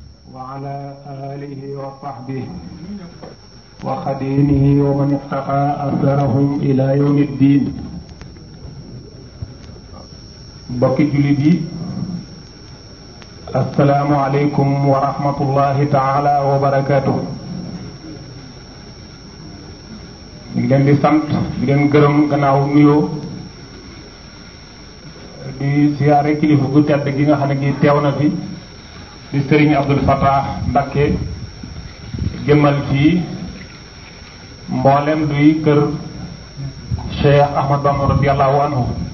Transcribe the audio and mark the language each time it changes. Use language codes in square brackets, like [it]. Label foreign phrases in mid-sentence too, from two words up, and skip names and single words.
[ar] وعلى آله وصحبه وخديمه ومن اقتفى أثرهم إلى يوم الدين. [wo] bokki jullit yi [ar] السلام عليكم ورحمة الله تعالى وبركاته. [wo] ñu ngi leen di sant di leen gërëm gannaaw nuyoo di siyaare kilifa gu tedd gi nga xam ne gi teew na fi di Serigne Abdul Fattah Mbacké jëmmal fii mboolem duy kër Cheikh Ahmad Bamba [ar] رضي الله عنه